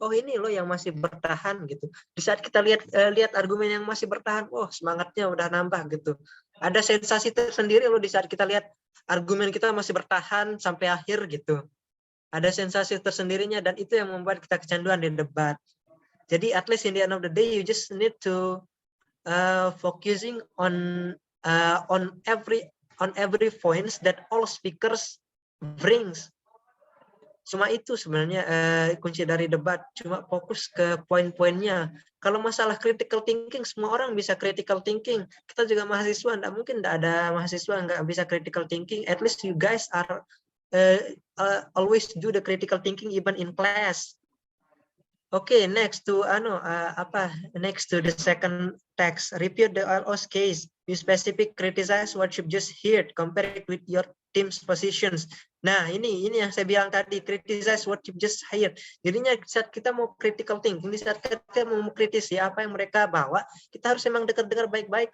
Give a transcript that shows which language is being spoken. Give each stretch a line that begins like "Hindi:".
Indonesian: Oh ini loh yang masih bertahan gitu. Di saat kita lihat argumen yang masih bertahan, oh semangatnya udah nambah gitu. Ada sensasi tersendiri loh di saat kita lihat argumen kita masih bertahan sampai akhir gitu. Ada sensasi tersendirinya, dan itu yang membuat kita kecanduan di debat.
English: Jadi at least in the end of the day, you just need to focusing on every points that all speakers brings.
Indonesian: Cuma itu sebenarnya kunci dari debat. Cuma fokus ke poin-poinnya. Kalau masalah critical thinking, semua orang bisa critical thinking. Kita juga mahasiswa, nggak mungkin nggak ada mahasiswa nggak bisa critical thinking.
English: At least you guys are always do the critical thinking even in class. Okay, next to next to the second text, repeat the LOS case. You specific criticize what you just heard, compare it with your team's positions. Nah, ini yang saya bilang tadi, criticize what you just heard.
Indonesian: Jadinya saat kita mau critical thinking, saat kita mau kritisi apa yang mereka bawa, kita harus memang dengar baik-baik.